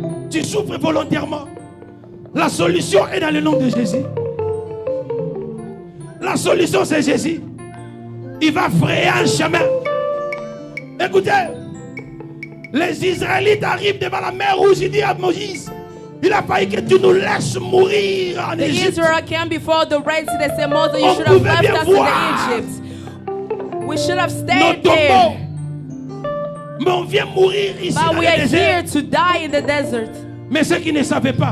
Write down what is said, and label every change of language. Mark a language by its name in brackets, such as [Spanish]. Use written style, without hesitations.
[French] Tu souffres volontairement. La solution est dans le nom de Jésus. La solution, c'est Jésus. Il va frayer un chemin. Écoutez, les Israélites arrivent devant la mer Rouge. Il dit à Moïse, il a failli que tu nous laisses mourir en Égypte. [English] Israel came before the Red Sea. They said, Moses, you should have left us in Egypt. We should have stayed there. [French] Mais on vient mourir ici [English] but [French] dans [English] we [French] le [English] are [French] désert. [English] here to die in the desert. [French] Mais ceux qui ne savaient pas,